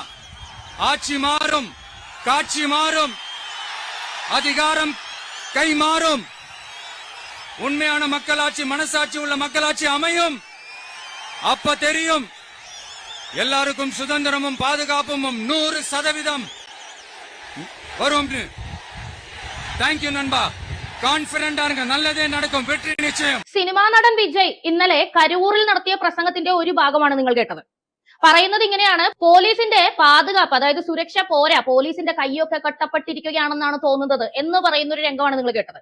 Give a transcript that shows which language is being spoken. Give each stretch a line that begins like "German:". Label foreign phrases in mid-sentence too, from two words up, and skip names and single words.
Tamil: ஆட்சி மாறும், காட்சி மாறும், அதிகாரம் கை மாறும். உண்மையான மக்களாட்சி, மனசாட்சி உள்ள மக்களாட்சி அமையும். அப்ப தெரியும் எல்லாருக்கும் சுதந்திரமும் பாதுகாப்பும் 100% வரும்.
Malayalam: താങ്ക്യൂ നൻപാ. കോൺഫിഡന്റ് ആണ്, നല്ലതേ നടക്കും, വെற்றி നിശ്ചയം. സിനിമാ നടൻ വിജയ് ഇന്നലെ കരൂരിൽ നടത്തിയ പ്രസംഗത്തിന്റെ ഒരു ഭാഗമാണ് നിങ്ങൾ കേട്ടത്. പറയുന്നത് ഇങ്ങനെയാണ്: പോലീസിന്റെ പാതുകാപ്പ്, അതായത് സുരക്ഷ പോരാ, പോലീസിന്റെ കൈയൊക്കെ കട്ടപ്പെട്ടിരിക്കുകയാണെന്നാണ് തോന്നുന്നത് എന്ന് പറയുന്ന ഒരു രംഗമാണ് നിങ്ങൾ കേട്ടത്.